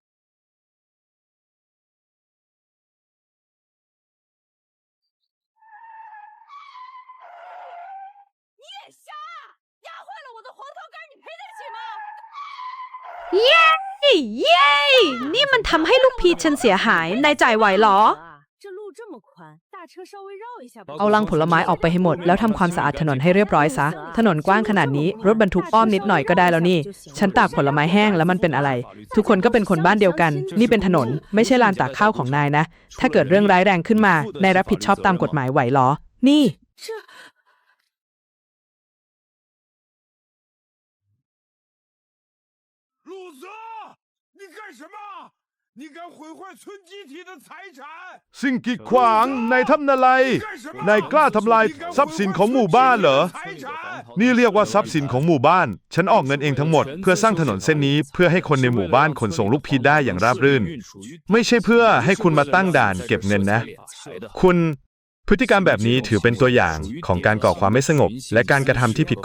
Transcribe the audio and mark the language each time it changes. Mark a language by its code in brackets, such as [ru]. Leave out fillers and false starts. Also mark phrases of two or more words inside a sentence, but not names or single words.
[th] เย้เย้นี่มันทำให้ลูกพีชฉันเสียหายนายจ่ายไหวเหรอเอาลังผลไม้ออกไป ให้หมดแล้วทำความสะอาดถนนให้เรียบร้อยซะถนนกว้างขนาดนี้รถบรรทุกอ้อมนิดหน่อยก็ได้แล้วนี่ฉันตากผลไม้แห้งแล้วมันเป็นอะไรทุกคนก็เป็นคนบ้านเดียวกันนี่เป็นถนนไม่ใช่ลานตากข้าวของนายนะถ้าเกิดเรื่องร้ายแรงขึ้นมานายรับผิดชอบตามกฎหมายไหวเหรอนี่ [zh] 陆泽，你干什么？你敢毁坏村集体的财产？ [th] สิ่งกีดขวางนายทำอะไรนายกล้าทำลายทรัพย์สินของหมู่บ้านเหรอนี่เรียกว่าทรัพย์สินของหมู่บ้านฉันออกเงินเองทั้งหมดเพื่อสร้างถนนเส้นนี้เพื่อให้คนในหมู่บ้านขนส่งลูกพีชได้อย่างราบรื่น ไม่ใช่เพื่อให้คุณมาตั้งด่านเก็บเงินนะคุณพฤติกรรมแบบนี้ถือเป็นตัวอย่างของการก่อความไม่สงบและการกระทำที่ผิดก